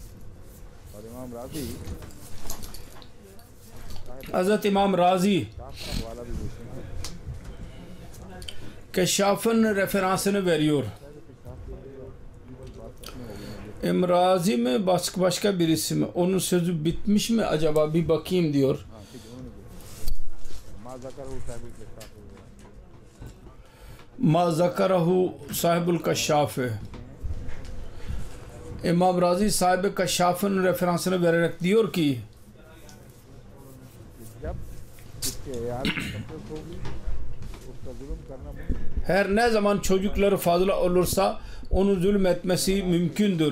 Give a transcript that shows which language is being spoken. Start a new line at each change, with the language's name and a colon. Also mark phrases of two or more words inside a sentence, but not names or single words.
Turkish: Hazreti İmam Razi Keşşaf'ın referansını veriyor. Razi mi başka birisi mi? Onun sözü bitmiş mi acaba bir bakayım diyor.
Arabic: ما ذكره صاحب الكشاف.
Turkish: İmam Razi sahibi Keşşaf'ın referansını vererek diyor ki her ne zaman çocukları fazla olursa onun zulüm etmesi mümkündür.